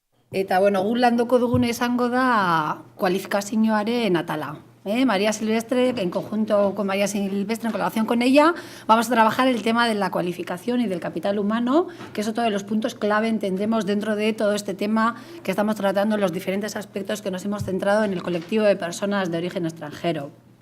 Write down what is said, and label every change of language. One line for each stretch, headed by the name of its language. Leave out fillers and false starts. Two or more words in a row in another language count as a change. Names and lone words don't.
Basque: Eta, bueno, gu landuko duguna izango da kualifikazioaren atala.
Spanish: María Silvestre, en conjunto con María Silvestre, en colaboración con ella, vamos a trabajar el tema de la cualificación y del capital humano, que es otro de los puntos clave, entendemos, dentro de todo este tema que estamos tratando en los diferentes aspectos que nos hemos centrado en el colectivo de personas de origen extranjero.